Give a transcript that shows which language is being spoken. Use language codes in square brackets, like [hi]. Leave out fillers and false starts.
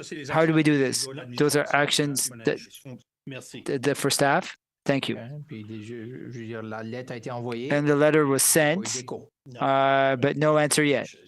[en] How do we do this? Those are actions that for staff. Thank you. [fr] Puis, je veux dire, la lettre a été envoyée. [en] And the letter was sent, but no answer yet.